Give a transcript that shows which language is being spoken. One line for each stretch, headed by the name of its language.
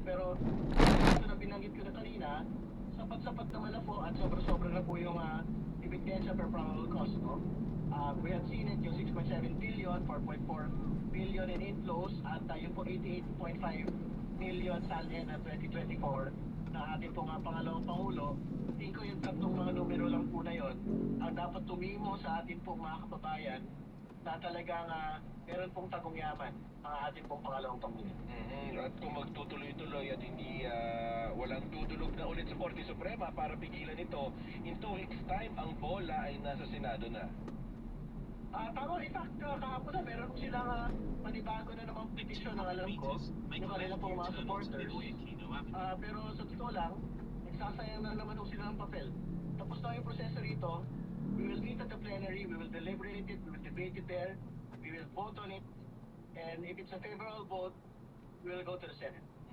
Filipino: Pero ito na binanggit ko na kanina, sapat-sapat naman na po at sobra-sobra na po yung ebidensya per probable cause. No?
English: We have seen it
Filipino: yung 6.7 billion, 4.4 billion
English: in inflows
Filipino: at yung po 88.5 million SALN at 2024 na ating pong pangalawang Pangulo. Tingin ko yung tatlong mga numero lang po na yon ang dapat tumimo sa ating pong mga kababayan na talagang meron pong tagong-yaman ang ating pong pangalawang Pangulo. At kung magtutuloy-tuloy at hindi walang dudulog na ulit sa Korte Suprema para pigilan ito,
English: in 2 weeks time
Filipino: ang bola ay nasa Senado na. Tama,
English: in fact,
Filipino: kahapon na meron silang manibago na namang petition na alam ko yung kanila pong mga supporters. Pero sa totoo lang, nagsasayang na naman sila ng papel. Tapos na yung proseso rito,
English: we will meet at the plenary, we will deliberate it, we will debate it there, we will vote on it, and if it's a favorable vote, we will go to the Senate.